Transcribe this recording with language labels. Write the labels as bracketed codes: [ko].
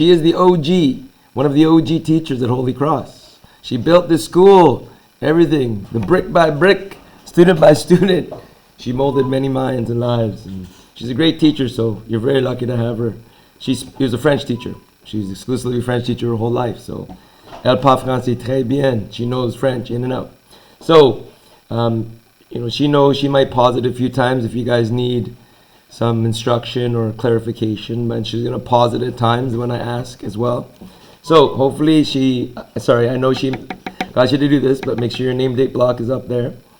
[en] She is the OG, one of the OG teachers at Holy Cross. She built this school, everything, the brick by brick, student by student. She molded many minds and lives. And she's a great teacher, so you're very lucky to have her. She was a French teacher. She's exclusively a French teacher her whole life. So, [fr] elle parle français très bien. [en] She knows French in and out. So, she knows she might pause it a few times if you guys need some instruction or clarification, and she's going to pause it at times when I ask as well. So hopefully I know she got you to do this, but make sure your name date block is up there.